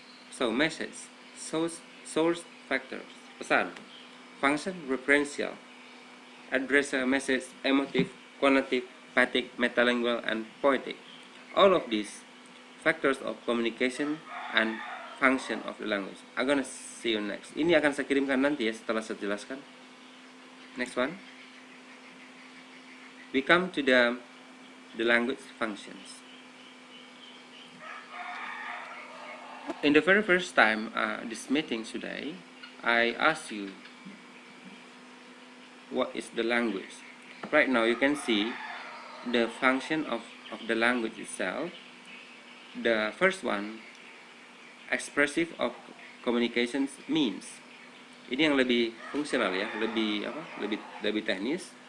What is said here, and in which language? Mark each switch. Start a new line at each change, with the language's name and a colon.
English: So message, source factors, pesan. Function, referential. Address a message, emotive, quantitative, emphatic, metalingual, and poetic. All of these factors of communication and function of the language. I'm gonna see you next.
Indonesian: Ini akan saya kirimkan nanti ya setelah saya jelaskan.
English: Next one. We come to the language functions. In the very first time this meeting today, I asked you what is the language. Right now you can see the function of the language itself. The first one, expressive of communications means.
Indonesian: Ini yang lebih fungsional ya, lebih teknis.